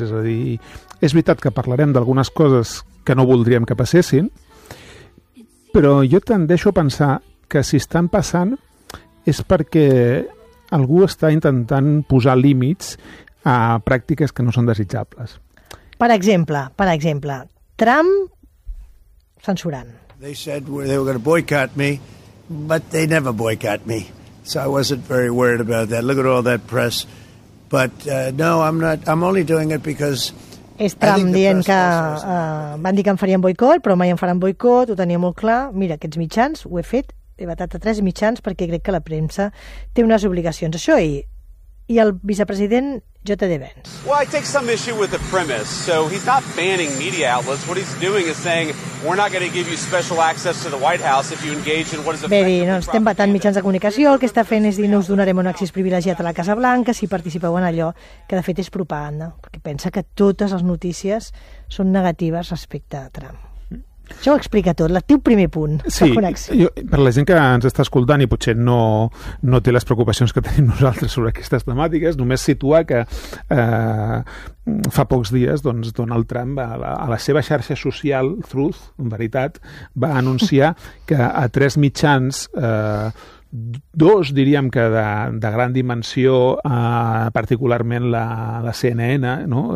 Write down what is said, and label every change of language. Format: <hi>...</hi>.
<ca>És a dir, és veritat que parlarem d'algunes coses que no voldríem que passessin, però jo tendeixo a pensar que si estan passant és perquè algú està intentant posar límits a pràctiques que no són desitjables. Per exemple, Trump censurant.</ca> <en>They said they were going to boycott me, but they never boycott me. So I wasn't very worried about that. Look at all that press. But no, I'm only doing it because</en> <ca>és Trump dient que van dir que em farien boicot, però mai em faran boicot, ho tenia molt clar. Mira, aquests mitjans ho he fet, he vetat a tres mitjans perquè crec que la premsa té unes obligacions. Això i el vicepresident J.D. Vance.</ca> <en>Well, I take some issue with the premise. So he's not banning media outlets. What he's doing is saying we're not going to give you special access to the White House if you engage in what is effectively propaganda.</en> <ca>No, estem vetant mitjans de comunicació. El que està fent és dir no us donarem un accés privilegiat a la Casa Blanca si participeu en allò que de fet és propaganda. Perquè pensa que totes les notícies són negatives respecte a Trump. Això ho explica tot, el teu primer punt. Sí, jo, per la gent que ens està escoltant i potser no té les preocupacions que tenim nosaltres sobre aquestes temàtiques, només situar que fa pocs dies doncs, Donald Trump a la seva xarxa social Truth, en veritat, va anunciar que a tres mitjans dos, diríem que de gran dimensió, particularment la CNN, no?</ca>